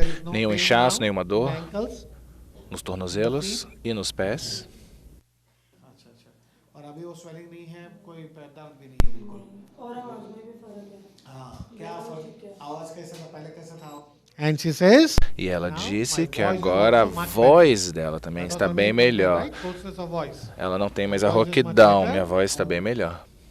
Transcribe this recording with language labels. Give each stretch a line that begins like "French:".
Portuguese: Nenhum inchaço, nenhuma dor nos tornozelos e nos pés.
Hindi: अभी वो swelling नहीं है कोई दर्द भी नहीं है बिल्कुल और आवाज में भी फर्क है हाँ क्या फर्क आवाज कैसा था पहले कैसा था
English: And she says,
Portuguese: e ela disse que agora a voz dela também está bem melhor. Ela não tem mais a rouquidão, minha voz está bem melhor.